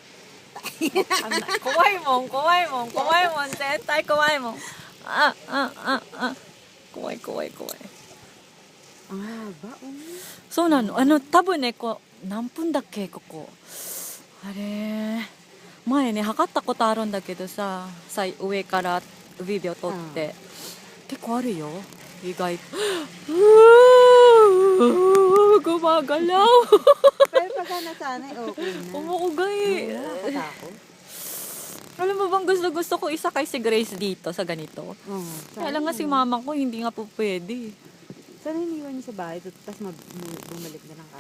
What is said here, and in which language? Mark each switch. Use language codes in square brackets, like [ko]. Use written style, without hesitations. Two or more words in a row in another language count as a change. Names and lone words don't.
[ja] かわいいもん、絶対かわいいもん. Kawaii. Ba? そうなの, たぶんね, 何分だっけ、ここ。あれ、前ね、測ったことあるんだけどさ、上からビデオ撮って。結構あるよ、意外。Gumagalaw. [tl] Pero pagka nasanay, okay na. Umukugay. Nakatakot. Alam mo bang gusto ko isakay si Grace dito sa ganito? Kaya lang nga si mama ko hindi nga po pwede. Sana iniwan niyo sa bahay, tapos bumalik na lang kayo.